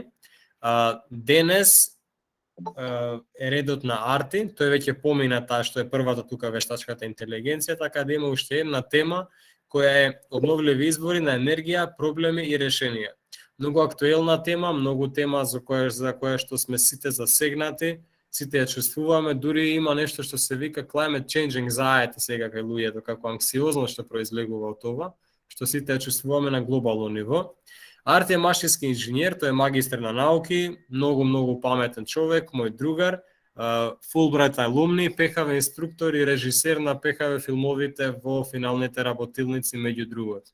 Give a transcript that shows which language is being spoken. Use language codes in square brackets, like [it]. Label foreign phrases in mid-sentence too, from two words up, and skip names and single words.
[mk] Денес е редот на Арти, тој веќе помина таа што е првата тука вештачката интелигенција, така да има уште една тема која е обновливи извори на енергија, проблеми и решенија. Многу актуелна тема, многу тема за која што сме сите засегнати, сите ја чувствуваме, дури има нешто што се вика [en] climate change anxiety [mk] сега кај луѓето, како анксиозно што произлегува од това, што сите ја чувствуваме на глобално ниво. Арти е машински инженер, тој е магистар на науки, многу паметен човек, мој другар, Fulbright алумни, ПХВ инструктор и режисер на ПХВ филмовите во финалните работилници меѓу другото.